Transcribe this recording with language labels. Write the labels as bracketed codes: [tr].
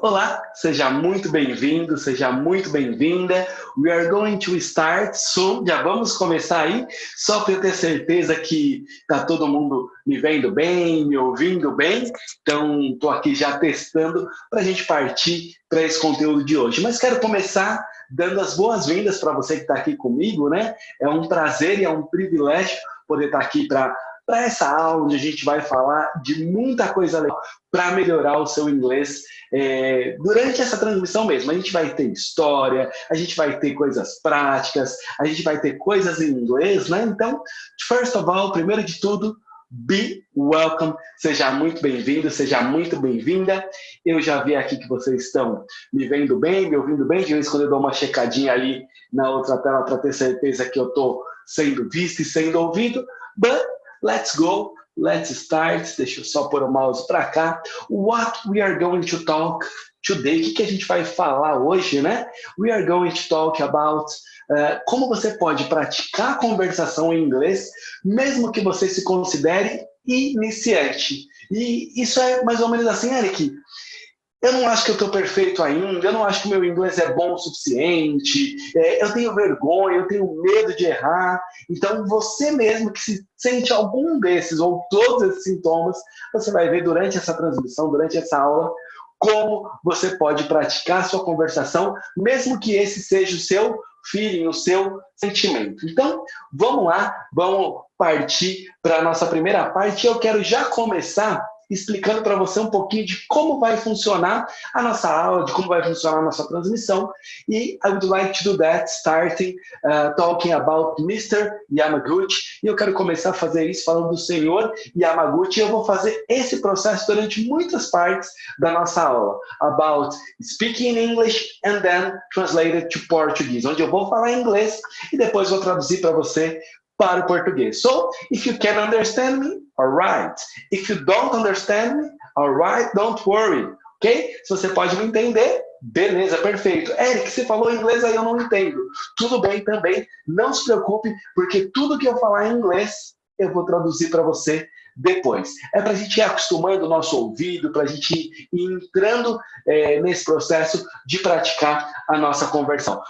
[pt] Olá, seja muito bem-vindo, seja muito bem-vinda. [en] We are going to start soon. [pt] Já vamos começar aí, só para eu ter certeza que tá todo mundo me vendo bem, me ouvindo bem. Então, estou aqui já testando para a gente partir para esse conteúdo de hoje. Mas quero começar dando as boas-vindas para você que está aqui comigo, né? É um prazer e é um privilégio poder estar aqui para essa aula onde a gente vai falar de muita coisa legal para melhorar o seu inglês durante essa transmissão mesmo. A gente vai ter história, a gente vai ter coisas práticas, a gente vai ter coisas em inglês, né? Então, [en] first of all, [pt] primeiro de tudo, [en] be welcome, [pt] seja muito bem-vindo, seja muito bem-vinda. Eu já vi aqui que vocês estão me vendo bem, me ouvindo bem, de vez em quando eu dou uma checadinha ali na outra tela para ter certeza que eu estou sendo visto e sendo ouvido, [en] but let's go, let's start. [pt] Deixa eu só pôr o mouse para cá. [en] What we are going to talk today? [pt] O que a gente vai falar hoje, né? [en] We are going to talk about [pt] como você pode praticar a conversação em inglês, mesmo que você se considere iniciante. E isso é mais ou menos assim, Eric. Eu não acho que eu estou perfeito ainda, eu não acho que meu inglês é bom o suficiente, eu tenho vergonha, eu tenho medo de errar. Então, você mesmo que se sente algum desses ou todos esses sintomas, você vai ver durante essa transmissão, durante essa aula, como você pode praticar a sua conversação, mesmo que esse seja o seu feeling, o seu sentimento. Então, vamos lá, vamos partir para a nossa primeira parte. Eu quero já começar explicando para você um pouquinho de como vai funcionar a nossa aula, de como vai funcionar a nossa transmissão. [en] E I would like to do that starting talking about Mr. Yamaguchi. [pt] E eu quero começar a fazer isso falando do senhor Yamaguchi. Eu vou fazer esse processo durante muitas partes da nossa aula. [en] About speaking in English and then translated to Portuguese. [pt] Onde eu vou falar inglês e depois vou traduzir para você para o português. [en] So, if you can understand me, all right. If you don't understand me, all right, don't worry. Ok? [pt] Se você pode me entender, beleza, perfeito. Eric, você falou inglês aí, eu não entendo. Tudo bem também, não se preocupe, porque tudo que eu falar em inglês, eu vou traduzir para você depois. É para a gente ir acostumando o nosso ouvido, para a gente ir entrando nesse processo de praticar a nossa conversão.